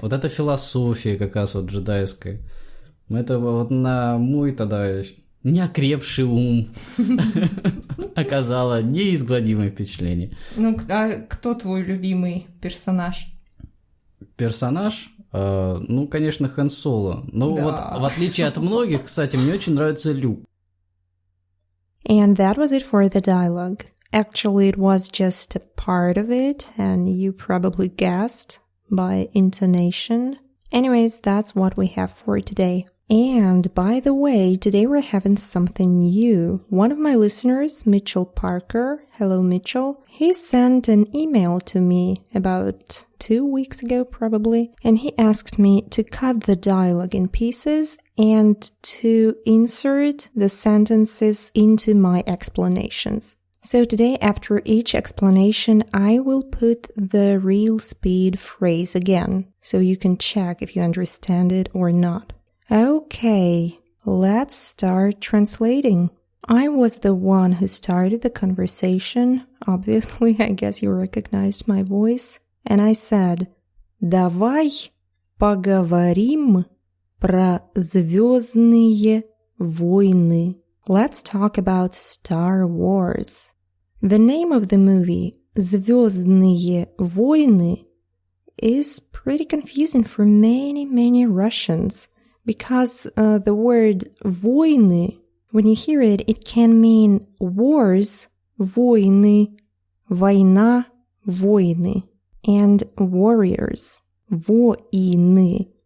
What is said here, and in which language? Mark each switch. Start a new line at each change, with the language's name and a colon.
Russian: Вот эта философия как раз вот джедайская. Это вот на мой тогда неокрепший ум оказало неизгладимое впечатление. Ну, а кто твой любимый персонаж? Персонаж? Конечно, Хан Соло. Но вот в отличие от многих, кстати, мне очень нравится Люк.
English: And that was it for the dialogue. Actually, it was just a part of it, and you probably guessed by intonation. Anyways, that's what we have for today. And by the way, today we're having something new. One of my listeners, Mitchell Parker, hello Mitchell, he sent an email to me about 2 weeks ago probably, and he asked me to cut the dialogue in pieces and to insert the sentences into my explanations. So today, after each explanation, I will put the real speed phrase again, so you can check if you understand it or not. Okay, let's start translating. I was the one who started the conversation. Obviously, I guess you recognized my voice. And I said,
Russian: «Давай поговорим про звёздные войны».
English: Let's talk about Star Wars. The name of the movie,
Russian: «Звёздные войны»,
English: is pretty confusing for many Russians. Because the word войны, when you hear it, it can mean wars, войны, война, войны, and warriors, войны.